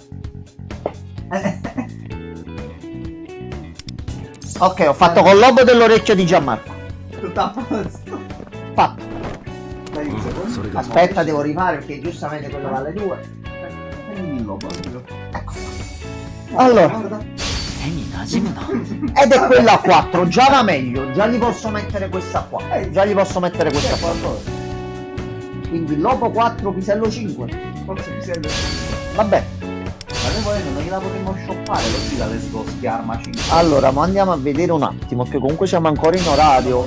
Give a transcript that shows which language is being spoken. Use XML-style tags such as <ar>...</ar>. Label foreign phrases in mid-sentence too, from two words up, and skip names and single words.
<it>Ok, ho fatto col lobo dell'orecchio di Gianmarco. Tutto a posto. Fatto. Dai un secondo. Aspetta, devo rifare perché giustamente quello vale 2. Prendi il lobo. Ecco. Allora,</it> <ja>手に馴染むな</ja> <it>ed è quella a 4, già va meglio. Già gli posso mettere questa qua. Già gli posso mettere questa qua. Quindi lobo 4, pisello 5. Forse pisello. Vabbè. Ma noi volendo non gliela potremmo shoppare così la Let's Go Schiarma 5. Allora, ma andiamo a vedere un attimo, che comunque siamo ancora in orario.</it>